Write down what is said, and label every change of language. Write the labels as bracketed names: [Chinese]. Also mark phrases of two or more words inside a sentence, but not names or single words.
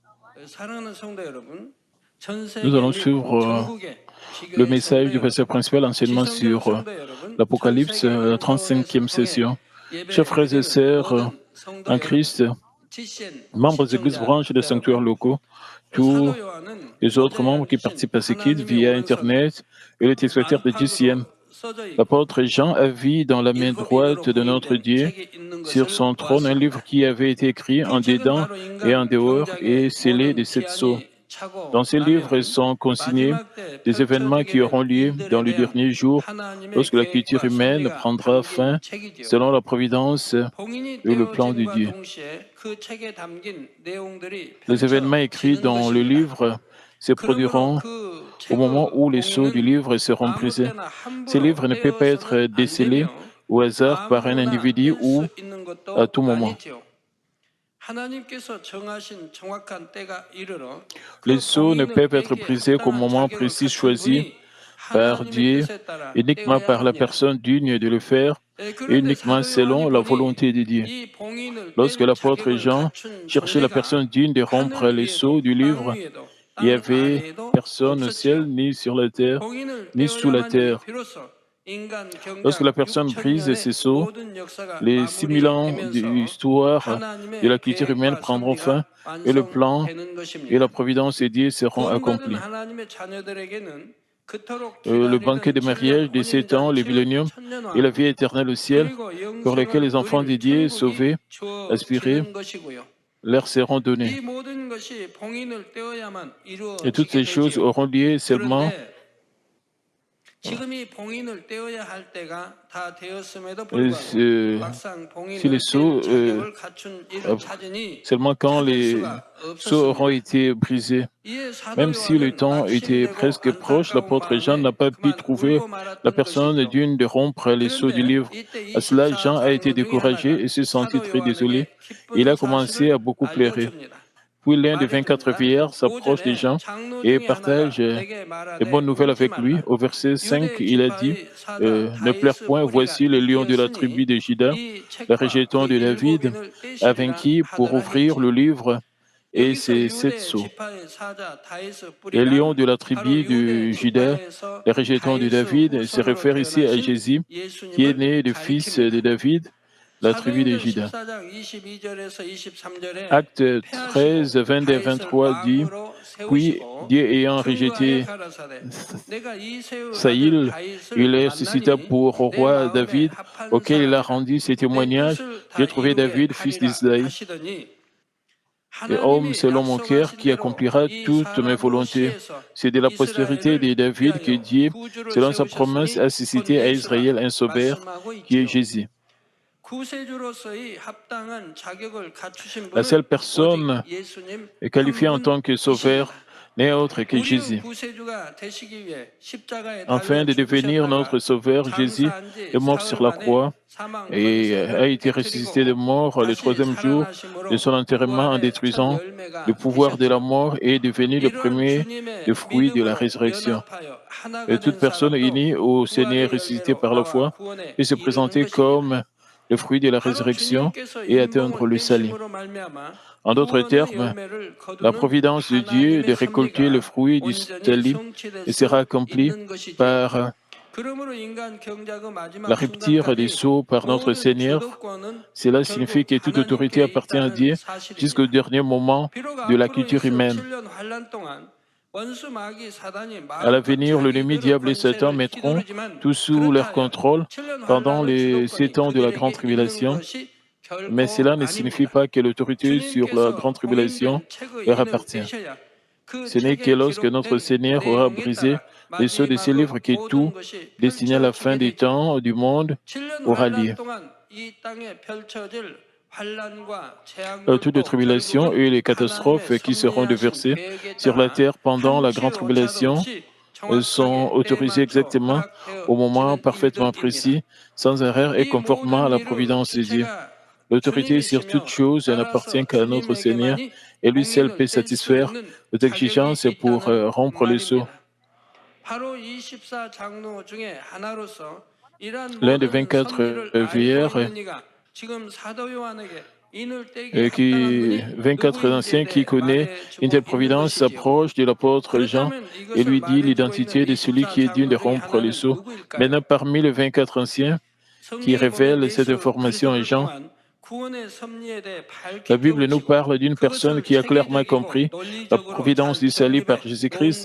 [Korean] 사랑하는 성도 여러분, 전 [French] Nous [Korean] 세계 [French] allons [Korean] 및 [French] suivre [Korean] 전국의 [French] le [Korean] 지교회 [French] message [Korean] 성도 [French] du verset [Korean] 여러분, [French] principal, enseignement [Korean] 지성전 [French] sur [Korean] 성도 여러분, 전 [French] l'Apocalypse, [Korean] 세계 [French] la [Korean] 한국화원에서 [French] 35e [Korean] 통해 [French] session. Chers [Korean] 예배 [French] frères et [Korean] 드리는 [French] sœurs [Korean] 모든 성도 [French] en [Korean] 여러분, [French] Christ, [Korean] GCN [French] membres des églises [Korean] 시청자 [French] branches et des sanctuaires [Korean] 여러분, [French] locaux, tous [Korean] 사도 요한은 [French] les autres [Korean] 모자에 [French] membres qui [Korean] 앉으신 [French] participent à ces kits [Korean] 하나님의 [French] via [Korean] 오른손 [French] Internet et les téléspectateurs de GCN. [Korean] 안팎으로 써져 있고 [French] L'apôtre Jean a vu dans la main [Korean] 일곱 [French] droite [Korean] 인으로 [French] de notre [Korean] 봉인된 [French] Dieu, [Korean] 책이 있는 [French] sur [Korean] 것을 [French] son trône, un livre [Korean] 보았습니다. [French] qui avait été écrit en [Korean] 이 책은 [French] dedans [Korean] 바로 [French] et en [Korean] 인간 [French] dehors et [Korean] 경작의 [French] scellé de [Korean] 모든 [French] 7 sceaux. [Korean] 기한이 차고 [French] Dans ces livres [Korean] 나면 [French] sont consignés [Korean] 마지막 때 [French] des événements [Korean] 펼쳐지게 [French] qui auront [Korean] 될 [French] lieu dans [Korean] 일들에 [French] le [Korean] 대한 [French] dernier jour, [Korean] 하나님의 [French] lorsque la culture [Korean] 계획과 [French] humaine [Korean] 섭리가 [French] prendra [Korean] 담긴 [French] fin [Korean] 책이지요. [French] selon la providence et [Korean] 봉인이 [French] le plan de [Korean] 되어짐과 [French] Dieu. [Korean] 동시에 그 책에 담긴 내용들이 [French] Les événements écrits [Korean] 펼쳐지는 [French] dans le [Korean] 것입니다. [French] livre se [Korean] 그러므로 [French] produiront [Korean] 그 [French] au moment [Korean] 책의 [French] où les sceaux du [Korean] 봉인은 [French] livre seront [Korean] 아무 [French] brisés. [Korean] 때나 [French] Ces livres [Korean] 함부로 [French] ne peuvent pas être [Korean] 떼어서는 안 [French] décelés [Korean] 되며 [French] au hasard par un [Korean] 아무나 [French] individu [Korean] 뗄 [French] ou [Korean] 수 있는 [French] à [Korean] 것도 [French] tout moment. [Korean] 아니지요. 하나님께서 정하신 정확한 때가 이르러 [French] Les [Korean] 그 [French] sceaux ne [Korean] 봉인을 [French] peuvent être [Korean] 떼기에 [French] brisés qu'au [Korean] 합당한 [French] moment [Korean] 자격을 [French] précis [Korean] 갖춘 [French] choisi [Korean] 분이 [French] par [Korean] 하나님의 [French] Dieu, [Korean] 뜻에 따라 [French] uniquement [Korean] 떼어야 [French] par la [Korean] 합니다. [French] personne digne de le faire et [Korean] 그런데 [French] uniquement [Korean] 사도 요한이 [French] selon la [Korean] 보니 [French] volonté de Dieu. [Korean] 이 봉인을 [French] Lorsque [Korean] 뗄 [French] l'apôtre [Korean] 자격을 [French] Jean [Korean] 갖춘 [French] cherchait la [Korean] 존재가 [French] personne digne de rompre [Korean] 하늘 [French] les sceaux [Korean] 위에도 [French] du [Korean] 땅 [French] livre, [Korean] 위에도 [French] il n'y [Korean] 땅 [French] avait [Korean] 아래에도 [French] personne au ciel, [Korean] 없었지요. [French] ni sur la terre, [Korean] 봉인을 [French] ni sous la [Korean] 떼어야만 [French] terre. [Korean] 비로소 인간 [French] Lorsque la [Korean] 경작 [French] personne brise [Korean] 6천년의 [French] ces sceaux, [Korean] 모든 역사가 [French] les 6000 ans [Korean] 마무리되면서 [French] d'histoire de la [Korean] 하나님의 [French] culture humaine [Korean] 계획과 [French] prendront fin [Korean] 섭리가 [French] et le plan [Korean] 완성되는 [French] et la [Korean] 것입니다. [French] providence de Dieu seront [Korean] 구원받은 [French] accomplis. [Korean] 하나님의 자녀들에게는 그토록 [French] Le banquet [Korean] 기다리는 [French] de [Korean] 7년 [French] mariage des 7 ans, [Korean] 혼인잔 [French] le millénium et la [Korean] 천년왕국 [French] vie éternelle au ciel, [Korean] 그리고 [French] pour lesquels [Korean] 영생을 [French] les enfants de [Korean] 누릴 [French] Dieu [Korean] 천국이 [French] sauvés, aspirés, [Korean] 주어지는 것이고요. [French] leur seront donnés. [Korean] 이 모든 것이 봉인을 떼어야만 [French] Et toutes [Korean] 이루어지게 [French] ces choses [Korean] 되지요. [French] auront lieu seulement. [Korean] 그런데 지금 이 봉인을 떼어야 할 때가 다 되었음에도 euh, 불구하고 euh, 막상 [French] si les [Korean] 봉인을 [French] sceaux, [Korean] 뗄 자격을 갖춘 이를 찾으니 [French] seulement quand [Korean] 찾을 [French] les [Korean] 수가 [French] sceaux auront [Korean] 없었습니다. [French] été brisés. [Korean] 이에 사도 [French] Même si le [Korean] 요한은 [French] temps était [Korean] 낙심되고 [French] presque proche, [Korean] 안타까운 [French] l'apôtre Jean n'a [Korean] 마음에 [French] pas pu [Korean] 그만 [French] trouver [Korean] 울고 [French] la [Korean] 말았던 [French] personne [Korean] 것이죠. [French] digne de rompre les sceaux du [Korean] 그런데 [French] livre. [Korean] 이때 [French] À cela, Jean a été [Korean] 24장로 중에 [French] découragé [Korean] 하나가 [French] et se sentit [Korean] 사도 [French] très désolé. [Korean] 요한에게 [French] Il [Korean] 기쁜 [French] a commencé [Korean] 사실을 [French] à beaucoup pleurer. [Korean] 알려줍니다. [French] Puis l'un des 24 [Korean] 말해줍니다. [French] vieillards s'approche de [Korean] 5절에 [French] Jean [Korean] 장로 [French] et [Korean] 중에 [French] partage [Korean] 하나가 내게 [French] les bonnes [Korean] 말하되 [French] nouvelles [Korean] 울지 [French] avec lui. [Korean] 말라. [French] Au verset 5, [Korean] 유대 [French] il a dit, [Korean] 지파의 사자 [French] Ne pleure [Korean] 다윗의 [French] point, [Korean] 뿌리가 [French] voici le lion de la tribu [Korean] 이기었으니 [French] de Juda, [Korean] 이 [French] le [Korean] 책과 그 [French] rejeton de [Korean] 일곱 [French] David, [Korean] 인을 [French] a [Korean] 떼시리라 [French] vaincu pour [Korean] 하더라 [French] ouvrir le [Korean] 했지요. [French] livre et [Korean] 여기서 [French] ses 7 [Korean] 유대 [French] sceaux. [Korean] 지파의 사자 다윗의 [French] Les lions [Korean] 뿌리란 [French] de la [Korean] 바로 [French] tribu [Korean] 유대 [French] de Juda, [Korean] 지파에서 [French] les rejetons de [Korean] 다윗의 [French] David, se [Korean] 후손으로 [French] réfère ici à [Korean] 태어나신 [French] Jésus, qui est [Korean] 예수님을 [French] né du fils de [Korean] 가리킵니다. [French] David, la tribu de [Korean] 사도행전 [French] Juda. [Korean] 14장 22절에서 23절에 [French] Acte 13, [Korean] 패하시고 [French] 22 et [Korean] 다윗을 [French] 23 dit, [Korean] 왕으로 [French] Puis [Korean] 세우시고 [French] Dieu ayant [Korean] 증거하여 [French] rejeté [Korean] 가라사대 내가 이 세울 아들 [French] Saïl, il [Korean] 다윗을 [French] est ressuscité [Korean] 만나니 [French] pour au [Korean] 내 [French] roi [Korean] 마음에 [French] David, [Korean] 합한 [French] auquel il a [Korean] 사람이라 [French] rendu ses [Korean] 내 [French] témoignages. [Korean] 뜻을 [French] J'ai [Korean] 다 [French] trouvé [Korean] 이루게 [French] David, fils [Korean] 하리라 [French] d'Isaïe, [Korean] 하시더니 [French] et homme [Korean] 하나님이 [French] selon mon cœur, [Korean] 약속하신 [French] qui [Korean] 대로 [French] accomplira [Korean] 이 [French] toutes mes [Korean] 사람으로 [French] volontés. [Korean] 시해서 [French] C'est de la postérité de [Korean] 이스라엘을 [French] David que [Korean] 위하여 [French] Dieu, [Korean] 구주를 [French] selon sa promesse, [Korean] 세우셨으니 [French] a [Korean] 곧 [French] suscité à [Korean] 예수라 [French] Israël un sauveur, [Korean] 말씀하고 [French] qui est [Korean] 있지요. [French] Jésus. [Korean] 구세주로서의 합당한 자격을 갖추신 [French] La seule [Korean] 분은 오직 [French] personne [Korean] 예수님 [French] qualifiée en [Korean] 한 [French] tant que sauveur [Korean] 분이십니다. [French] n'est autre que [Korean] 우리의 [French] Jésus. [Korean] 구세주가 되시기 위해 십자가에 달려 [French] Afin de devenir [Korean] 죽으셨다가 [French] notre sauveur, Jésus [Korean] 장사한 지 [French] est mort [Korean] 사흘 [French] sur la [Korean] 만에 [French] croix [Korean] 사망 [French] et a [Korean] 권세를 [French] été ressuscité de [Korean] 깨뜨리고 [French] mort le [Korean] 다시 [French] troisième jour de [Korean] 살아나심으로 [French] son enterrement en [Korean] 부활의 첫 [French] détruisant le [Korean] 열매가 [French] pouvoir de la [Korean] 되셨지요. [French] mort et est devenu le [Korean] 이런 [French] premier des [Korean] 주님의 [French] fruits de la [Korean] 믿음으로 [French] résurrection. [Korean] 연합하여 하나가 [French] Et [Korean] 된 [French] toute personne [Korean] 사람도 [French] unie au Seigneur [Korean] 부활의 [French] ressuscité [Korean] 열매로 [French] par la [Korean] 나와 [French] foi [Korean] 구원에 [French] peut se [Korean] 이르는 [French] présenter [Korean] 것입니다. [French] comme le fruit de la [Korean] 바로 [French] résurrection [Korean] 주님께서 [French] et atteindre [Korean] 인봉을 [French] le salut. [Korean] 떼심으로 말미암아 [French] En d'autres [Korean] 구원의 [French] termes, [Korean] 열매를 [French] la [Korean] 거두는 [French] providence de Dieu de [Korean] 하나님의 [French] récolter le [Korean] 섭리가 [French] fruit du [Korean] 온전히 [French] salut [Korean] 성취될 [French] sera [Korean] 수 [French] accompli [Korean] 있는 것이지요. [French] par [Korean] 그러므로 인간 경작의 [French] la [Korean] 마지막 [French] rupture des [Korean] 순간까지 [French] sceaux par notre [Korean] 모든 [French] Seigneur. [Korean] 주도권은 [French] Cela signifie [Korean] 결국 [French] que toute autorité [Korean] 하나님께 [French] appartient à [Korean] 있다는 [French] Dieu jusqu'au [Korean] 사실입니다. [French] dernier moment [Korean] 비록 [French] de la [Korean] 앞으로 [French] culture [Korean] 있을 [French] humaine. [Korean] 7년 환란 동안 원수 마귀 사단이 [French] À [Korean] 마음껏 [French] l'avenir, l'ennemi [Korean] 자기들의 [French] diable et Satan [Korean] 권세를 [French] mettront [Korean] 휘두르지만 [French] tout sous [Korean] 그렇다 [French] leur [Korean] 하여 [French] contrôle [Korean] 7년 [French] pendant [Korean] 환란의 [French] les [Korean] 주도권이 [French] 7 ans de la grande [Korean] 그들에게 있는 [French] tribulation. [Korean] 것이 [French] Mais [Korean] 결코 [French] cela ne signifie [Korean] 아닙니다. [French] pas que l'autorité sur la [Korean] 주님께서 [French] grande tribulation [Korean] 봉인된 책의 [French] leur [Korean] 인을 [French] appartient. [Korean] 떼셔야 그 [French] Ce n'est que [Korean] 책에 [French] lorsque notre [Korean] 기록된 [French] Seigneur aura [Korean] 내용에 [French] brisé [Korean] 따라 [French] les sceaux de ce livre [Korean] 마지막의 [French] que [Korean] 모든 [French] tout, [Korean] 것이 [French] destiné à la fin [Korean] 펼쳐지게 [French] des [Korean] 되죠. [French] temps du monde, [Korean] 7년 [French] aura [Korean] 환란 [French] lieu. [Korean] 동안 이 땅에 펼쳐질 환란과 [French] Toutes les [Korean] 재앙들도 [French] tribulations [Korean] 결국은 [French] et les [Korean] 하나님의 [French] catastrophes qui seront [Korean] 섭리하신 [French] déversées [Korean] 계획에 [French] sur la [Korean] 따라 [French] terre pendant la [Korean] 한치 [French] grande [Korean] 오차도 [French] tribulation [Korean] 없이 [French] sont [Korean] 정확하게 때에 [French] autorisées [Korean] 맞춰 [French] exactement au moment [Korean] 허락되어지는 [French] parfaitement [Korean] 일들입니다. [French] précis, sans erreur et [Korean] 이 [French] conformément à [Korean] 모든 [French] la [Korean] 일의 [French] providence de Dieu. [Korean] 주체가 [French] L'autorité sur toute [Korean] 주님이시며 [French] chose n'appartient [Korean] 따라서 [French] qu'à notre Seigneur, [Korean] 주님에게만이 [French] et lui seul peut [Korean] 봉인을 뗄 수 [French] satisfaire [Korean] 있는 [French] nos [Korean] 자격이 [French] exigences pour [Korean] 있다는 [French] rompre le sceau. [Korean] 말입니다. 바로 24장로 중에 하나로서 이러한 [French] L'un des [Korean] 모든 [French] 24 [Korean] 섭리를 알고 [French] veilleurs [Korean] 있는 이가 지금 사도 요한에게 [French] 24 anciens qui connaît une telle providence s'approchent de l'apôtre Jean et lui dit l'identité de celui qui est digne de rompre les sceaux. Maintenant, parmi les 24 anciens qui révèlent cette information à Jean, la Bible nous parle d'une personne qui a clairement compris la providence du salut par Jésus-Christ.